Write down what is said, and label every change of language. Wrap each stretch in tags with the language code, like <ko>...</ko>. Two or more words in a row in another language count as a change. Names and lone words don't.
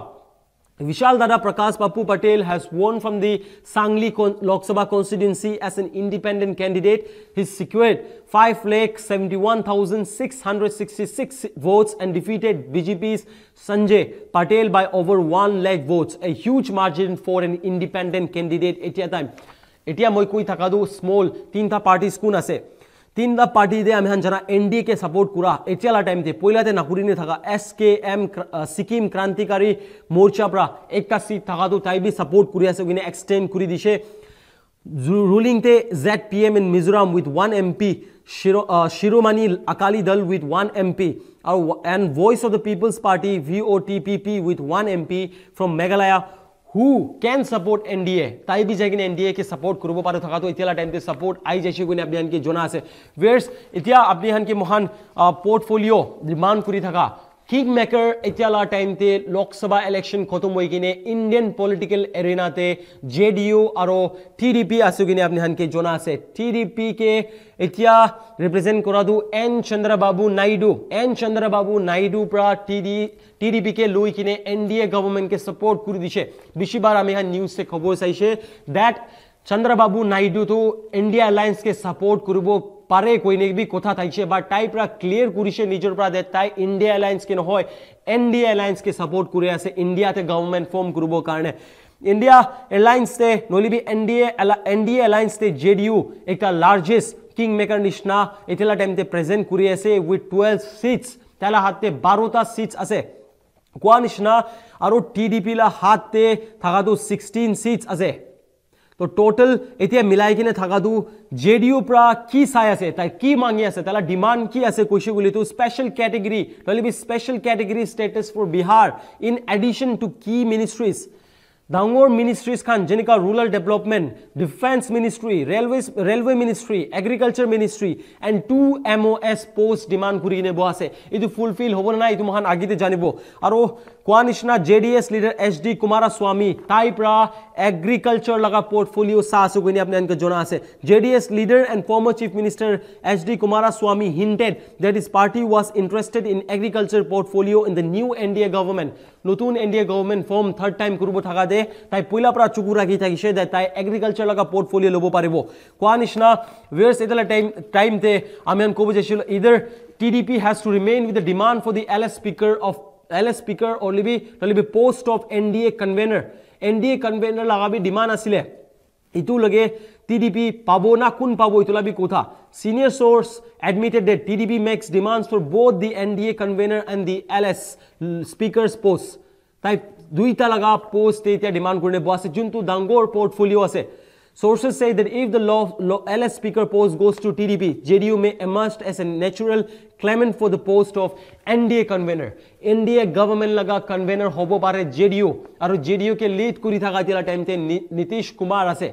<en>Vishal Dada Prakash Bapu Patel has won from the Sangli Lok Sabha constituency as an independent candidate. He secured 5,71,666 votes and defeated BJP's Sanjay Patel by over 1 lakh votes, a huge margin for an independent candidate.</en> <nag>Etia moi koi thakadu</nag> <en>small 3 parties</en> <nag>kun ase. 3 party de ami han jana NDA ke support kura etiala time te poila te nakuri ne thaka SKM Sikkim Krantikari Morcha pra ekta seat thaka tu tai bi support kuri ase gine extend kuri dishe.</nag> <en>Ruling te ZPM in Mizoram with 1 MP, Shiromani Akali Dal with 1 MP, and Voice of the People's Party VOTPP with 1 MP from Meghalaya, who can support NDA.</en> <nag>Tai bhi jagine NDA ke support kurubo pare thaka to itiala time te support ai jaishi gune apni han ke jona ase. Viewers, itia apni han ke mohan</nag> <en>portfolio demand</en> <nag>kuri thaka kingmaker itiala time te Lok Sabha election khotom hoi gine</nag> <en>Indian political arena</en> <nag>te JDU aro TDP asu gine apni han ke jona ase. TDP ke itia represent kora du N Chandrababu Naidu. N Chandrababu Naidu pra TDP ke loi kine NDA government ke support kuri dishe. Bishi bar ami han news se khobor saishe that Chandrababu Naidu to India Alliance ke support kuribo pare koi ne bi kotha thaishe but type ra clear kurishe nijor pra de tai India Alliance ke no hoy NDA Alliance ke support kuri ase India te government form kuribo karone. India Alliance te noli bi NDA Alliance te JDU ekta largest kingmaker nishna etela time te present kuri ase</nag> <en>with 12 seats.</en> <nag>Tala hatte 12 ta seats ase. Kwa nishna aro TDP la hatte thaka tu 16 seats ase. to total etia milai kine thaka du JDU pra ki sai ase tai ki mangi ase tala demand ki ase koishi guli to</nag> <en>special category</en> <nag>tali bi</nag> <en>special category status for Bihar in addition to key ministries.</en> <nag>Dangor ministries khan jenika</nag> <en>rural development, defense ministry, railway ministry, agriculture ministry and 2 MOS post</en> <nag>demand kuri kine bo ase. Idu fulfill hobo na itu mohan agite janibo. Aro Kwanishna JDS leader HD Kumaraswamy tai pra agriculture laga portfolio sa asu gine apne anke jona ase.</nag> <en>JDS leader and former chief minister HD Kumaraswamy hinted that his party was interested in agriculture portfolio in the new NDA government.</en> <nag>Notun NDA</nag> <en>government form third time</en> <nag>kurubo thaka de tai poila pra chuku rakhi thakise de tai agriculture laga portfolio lobo paribo. Kwanishna viewers etala time te amian kobo jeshilo</nag> <en>either TDP has to remain with the demand for the LS speaker</en> <nag>or libi</nag> <en>post of NDA convener</en> <nag>laga bi demand asile itu lage TDP pabo na kun pabo itula bi kotha.</nag> <en>Senior source admitted that TDP makes demands for both the NDA convener and the LS speaker's post.</en> <nag>Tai duita laga post etia demand kurne bo ase juntu dangor portfolio ase.</nag> <en>Sources say that if the LS speaker post goes to TDP, JDU may emerge as a natural claimant for the post of NDA convener.</en> <nag>NDA government laga convener hobo pare JDU aru JDU ke lead kuri thaka tila time te Nitish Kumar ase.</nag>